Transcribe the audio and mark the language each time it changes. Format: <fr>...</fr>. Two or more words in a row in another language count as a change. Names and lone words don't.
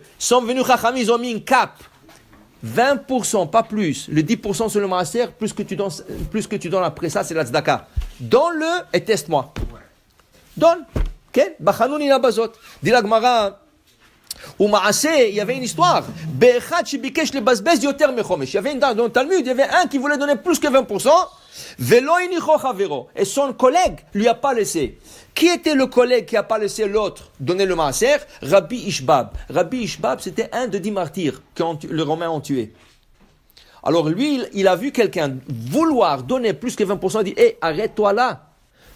<fr>Ils sont venus, Chachamim, ils ont mis une cap. 20%, pas plus. Le 10% sur le maaser, plus que tu donnes après ça, c'est la tzedaka. Donne-le et teste-moi. Donne. Ok?</fr> <he>ובחנוני נא בזאת.</he> <fr>Dit la Gemara, ou Maaseh, il y avait une histoire.</fr> <he>באחד שביקש לבזבז יותר מחומש.</he> <fr>Il y avait dans le Talmud, il y avait un qui voulait donner plus que 20%.</fr> <he>ולא הניחו חברו.</he> <fr>Et son collègue lui a pas laissé. Qui était le collègue qui a pas laissé l'autre donner le maaser? Rabbi Ishbab. Rabbi Ishbab, c'était un de 10 martyrs que les Romains ont tués. Alors lui, il a vu quelqu'un vouloir donner plus que 20%. Il dit, arrête-toi là.</fr>